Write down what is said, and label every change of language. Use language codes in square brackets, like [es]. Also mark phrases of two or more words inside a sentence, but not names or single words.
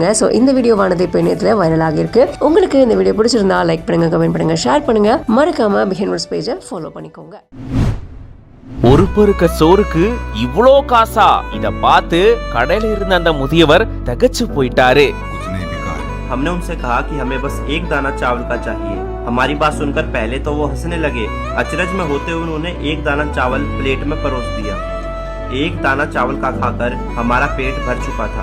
[ta] சோ இந்த வீடியோவானது இப்ப இணையத்துல வைரல் ஆகிருக்கு. உங்களுக்கு இந்த வீடியோ பிடிச்சிருந்தா லைக் பண்ணுங்க, கமெண்ட் பண்ணுங்க, ஷேர் பண்ணுங்க, மறக்காம பிஹைண்ட் வேர்ட்ஸ் பேஜை ஃபாலோ பண்ணிக்கோங்க. ஒரு பருக்க சோறுக்கு இவ்ளோ காசா? இத பார்த்து கடையில இருந்த அந்த முதியவர் தகச்சு போயிட்டாரு. [hi] हमने उनसे कहा कि हमें बस एक दाना चावल का चाहिए। हमारी बात सुनकर पहले तो वो हंसने लगे। अचरज में होते हुए उन्होंने एक दाना चावल प्लेट में परोस दिया। एक दाना चावल का खाकर हमारा पेट भर चुका था।